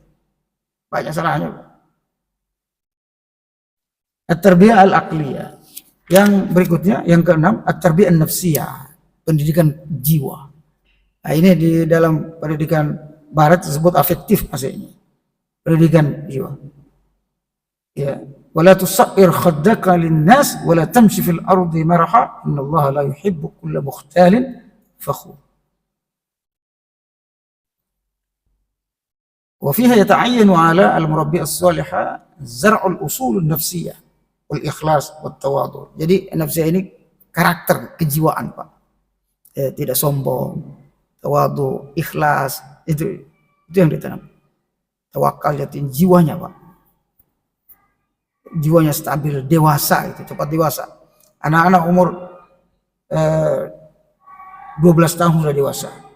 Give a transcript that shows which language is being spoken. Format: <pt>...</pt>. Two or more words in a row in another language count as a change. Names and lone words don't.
<id>Banyak salahnya.</id> <ar>التربية العقلية.</ar> <id>Yang berikutnya, yang keenam,</id> <ar>التربية النفسية,</ar> <id>pendidikan jiwa. Nah, ini di dalam pendidikan barat disebut afektif maksudnya. Pendidikan jiwa. Ya,</id> <ar>ولا تصعر خدك للناس ولا تمش في الأرض مرحا إن الله لا يحب كل مختال فخور. وفيها يتعين على المربي الصالح زرع الأصول النفسية والإخلاص والتواضع.</ar> <id>Jadi nafsiyah ini karakter kejiwaan, Pak. Tidak sombong, tawadu, ikhlas, itu yang ditanam. Tawakal, yakin jiwanya, Pak. Jiwanya stabil, dewasa, itu cepat dewasa. Anak-anak umur 12 tahun sudah dewasa.</id>